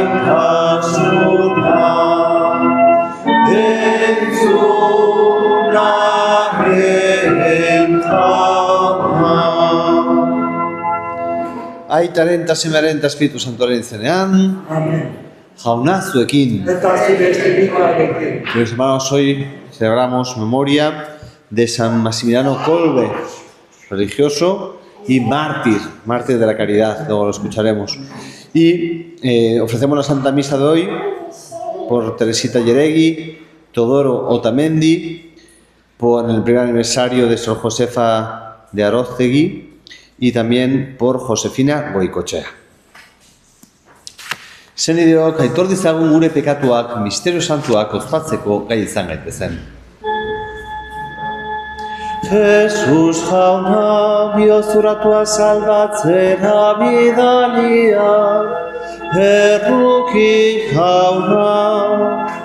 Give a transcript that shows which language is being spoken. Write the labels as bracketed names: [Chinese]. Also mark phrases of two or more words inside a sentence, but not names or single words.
[Basque] Aitaren eta Semearen eta Espiritu Santuaren izenean. Jauna zuekin. [Spanish] Queridos hermanos, hoy celebramos memoria de San Maximiliano Kolbe, religioso y mártir de la caridad, luego lo escucharemos. Y ofrecemos la Santa Misa de hoy por Teresita Yeregui, Teodoro Otamendi, por el primer aniversario de Sor Josefa de Aróztegui y también por Josefina Goikochea. [Basque] Senideok, aitor dizagun gure pekatuak, misterio santuak ospatzeko gai izan gaitezen. Jesus jauna, biozuratua salbatzera bidalia, erruki jauna.